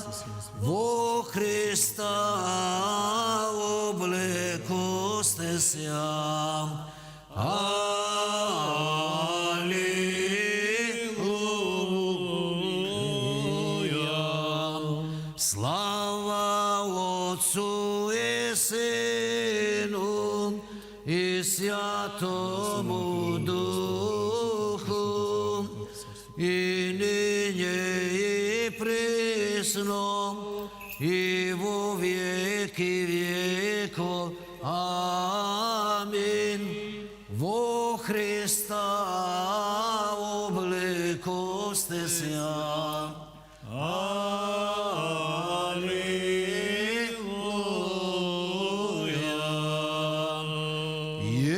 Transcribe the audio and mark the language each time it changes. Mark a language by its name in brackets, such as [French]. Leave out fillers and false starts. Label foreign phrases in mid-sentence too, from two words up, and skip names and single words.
[Macedonian] Во Христа облеко сте сјам. Алилуја. [Church Slavic] Слава Отцу и Сину и Святому Духу, и ныне и присно, и во веки веков. Амин. [Macedonian] Во Христа облеко сте сјам. Алилуја.